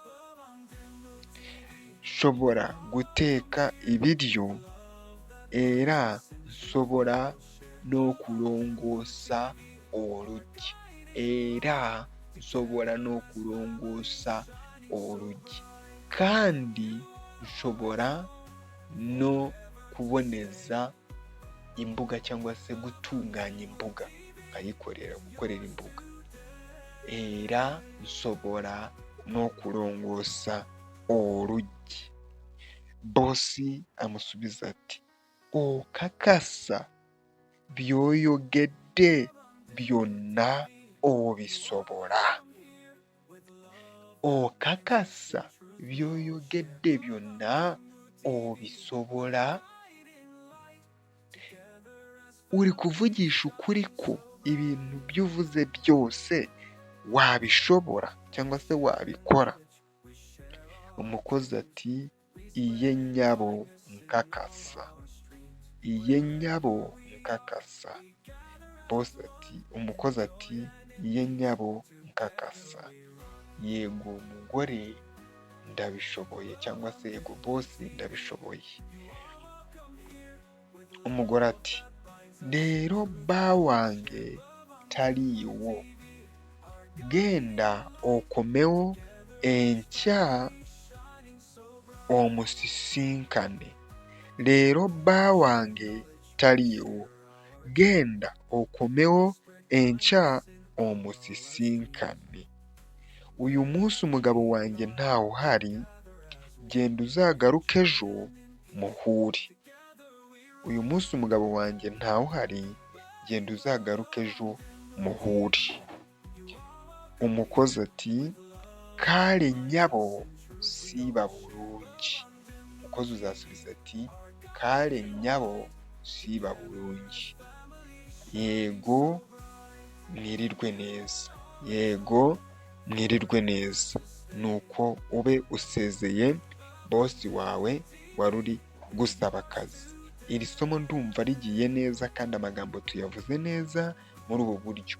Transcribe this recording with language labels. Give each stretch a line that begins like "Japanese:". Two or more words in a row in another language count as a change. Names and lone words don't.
Ganda: nsobola guteeka ebiryo, era nsobola n'okulongoosa oluggi, kandi nsobola n'okuboneza imbuga
Kinyarwanda: cyangwa se gutunganya imbuga gukorera imbuga,
Ganda: era nsobola n'okulongoosa oluggi. Boosi amusubiza ati, okakasa by'oyogedde byonna obisobola? Okakasa by'oyogedde byonna obisobola?
Kinyarwanda: Uri kuvugisha ukuri ko ibintu by'uvuze byose wabishobora cyangwa se wabikora?
Ganda: Umukozi ati, iye nnyabo nkakasa, iye nnyabo nkakasa. Umukozi ati, iye nnyabo nkakasa.
Kinyarwanda: Yego mugore ndabishoboye, cyangwa se yego bosi ndabishoboye.
Ganda: Umugore ati, leero bba wange taliiwo, genda okomewo enkya omusisinkane. Leero bba wange taliiwo, genda okomewo enkya omusisinkane.
Kinyarwanda: Uyu munsi umugabo wanjye ntawe uhari, genda uzagaruke ejo muhure. Uyu munsi umugabo wanjye ntawe uhari, genda uzagaruke ejo muhure.
Ganda: Umukozi ati, kale nnyabo siiba bulungi.
Kinyarwanda: Umukozi uzasubiza ati,
Ganda: kale nnyabo siiba bulungi.
Kinyarwanda: Yego mwirirwe neza, yego mwirirwe neza. Nuko ube usezeye bosi wawe wari uri gusaba akazi. Iri somo ndumva rigiye neza kandi amagambo tuyavuze neza muri ubu buryo.